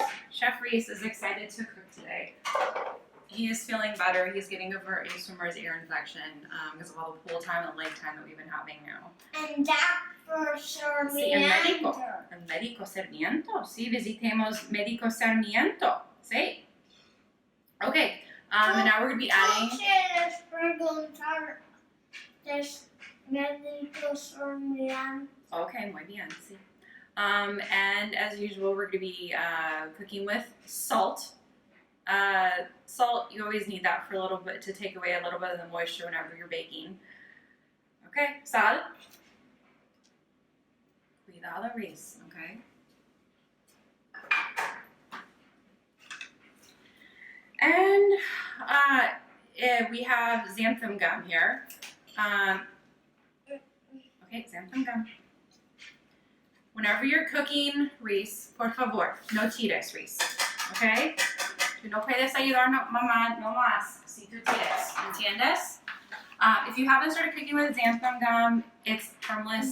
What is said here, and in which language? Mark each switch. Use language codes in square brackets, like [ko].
[en] Chef Reese is excited to cook today. He is feeling better. He's getting over a swimmer's ear infection because of all the pool time and lake time that we've been having now. And Dr. Sarmiento. [es] Sí, el médico Sarmiento. Sí, visitemos médico Sarmiento. Sí. [en] Okay, and now we're going to be adding... Okay, [es] muy bien, sí. [en] And as usual, we're going to be cooking with salt. Salt, you always need that for a little bit to take away a little bit of the moisture whenever you're baking. Okay, sal. [es] Cuidado, Reese, okay? [en] And we have xanthan gum here. Okay, xanthan gum. Whenever you're cooking, Reese, [es] por favor, no tires, [en] Reese. [es] Okay? Tú no puedes ayudar, mamá, no más si tú tires. ¿Entiendes? [en] If you haven't started cooking with xanthan gum, it's harmless.